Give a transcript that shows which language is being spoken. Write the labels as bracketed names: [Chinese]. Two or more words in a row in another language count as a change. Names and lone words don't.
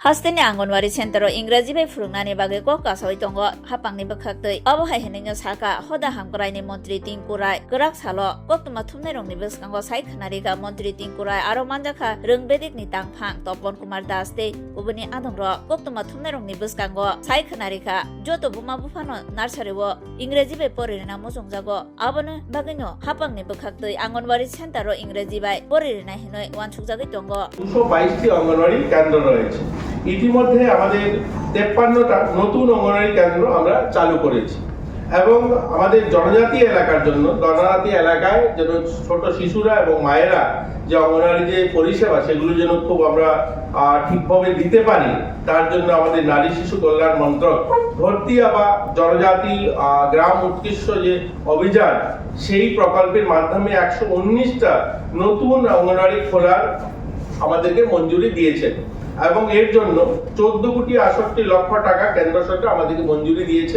[Kok Borok] Hasteni Angonwari Center Ingreji bai phurungnani bagui ko kasoi tongo hapangni bakhaktui abo hai henenga saka hoda hamkraini montri Tingkurai gerak salo koktuma thumnairongni bwskango sai khanarika montri Tingkurai aro manjakha rungbedik ni tangphang Topon Kumar Das tei ubuni adongro koktuma thumnairongni bwskango sai khanarika joto buma bufano narsareo Ingreji bai poririna mosongjago abono bagino hapangni bakhaktui Angonwari Center Ingreji bai poririna hinoi wansukjagui tongo [Bangla] 222টি অঙ্গনওয়াড়ি কেন্দ্র রয়েছে। ইতিমধ্যে আমাদের 53টা নতুন অঙ্গনওয়াড়ি কেন্দ্র আমরা চালু করেছি এবং আমাদের জনজাতি এলাকার জন্য জনজাতি এলাকায় যেন ছোট শিশুরা এবং মায়েরা যে অঙ্গনওয়াড়ি যে পরিষেবা সেগুলো যেন খুব আমরা ঠিকভাবে দিতে পারি তার জন্য আমাদের নারী শিশু কল্যাণ মন্ত্রক ভর্তি বা জনজাতি গ্রাম উৎকৃষ্ট যে অভিযান সেই প্রকল্পের মাধ্যমে 119টা নতুন অঙ্গনওয়াড়ি খোলার আমাদেরকে মঞ্জুরি দিয়েছেন এবং এর জন্য 14,68,00,000 টাকা কেন্দ্র সরকার আমাদেরকে মঞ্জুরি দিয়েছে।